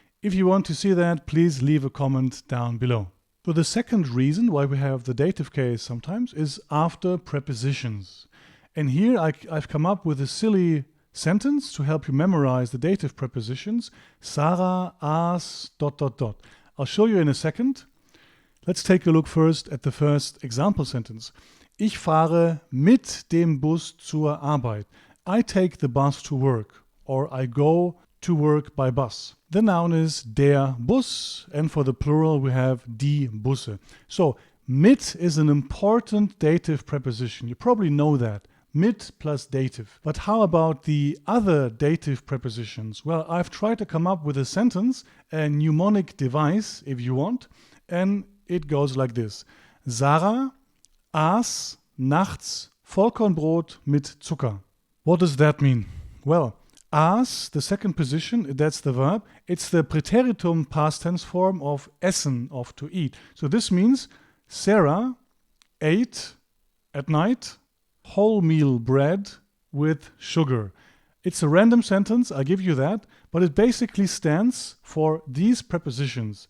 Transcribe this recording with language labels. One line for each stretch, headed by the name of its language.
English: If you want to see that, please leave a comment down below. So the second reason why we have the dative case sometimes is after prepositions. And here I've come up with a silly sentence to help you memorize the dative prepositions. Sarah asked ... I'll show you in a second. Let's take a look first at the first example sentence.
German: Ich fahre mit dem Bus zur Arbeit.
English: I take the bus to work, or I go to work by bus. The noun is
German: der Bus,
English: and for the plural we have
German: die Busse.
English: So mit is an important dative preposition. You probably know that. Mit plus dative. But how about the other dative prepositions? Well, I've tried to come up with a sentence, a mnemonic device, if you want, and it goes like this.
German: Sarah aß nachts Vollkornbrot mit Zucker.
English: What does that mean? Well, aß, the second position, that's the verb. It's the Präteritum past tense form of essen, of to eat. So this means Sarah ate at night wholemeal bread with sugar. It's a random sentence, I give you that, but it basically stands for these prepositions.